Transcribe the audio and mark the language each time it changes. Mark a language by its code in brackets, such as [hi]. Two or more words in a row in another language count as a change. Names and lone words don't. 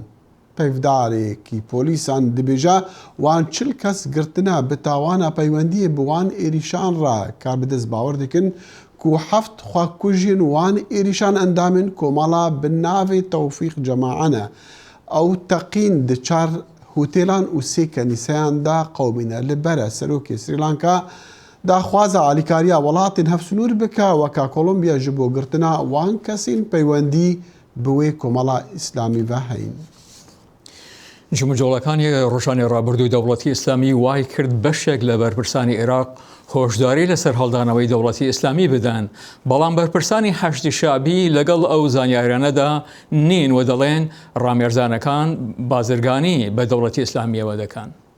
[ku] Pevdarêkî polîsan dibêje wan 40 kes girtina bi tawana peywendiyê bi wan êrîşan re kar bi dest bawer dikin ku heft xwekujiyên wan êrîşan endamên komala bi navê Tewfîq Cemaane ew teqîn di çar hotêlan û sê kenîseyan de qewmîne. Li ber serokê Sri Lanka daxwaza alîkariya welatên hevsûnûr bike weka Kolombiya ji bo girtina wan kesên peywendî bi wê komala İslamî ve heyn. [ckb] جمجۆڵەکانی ڕۆژانی ڕابردووی دەوڵەتی ئیسلامی وای کرد بەشێک لە بەرپرسانی عێراق هۆشداری لەسەر هەڵدانەوەی دەوڵەتی ئیسلامی بدەن، بەڵام بەرپرسانی حەشتی شابی لەگەڵ ئەو زانیاریانەدا نین و دەڵێن ڕامێرزانەکان بازرگانی بە دەوڵەتی ئیسلامیەوە دەکەن.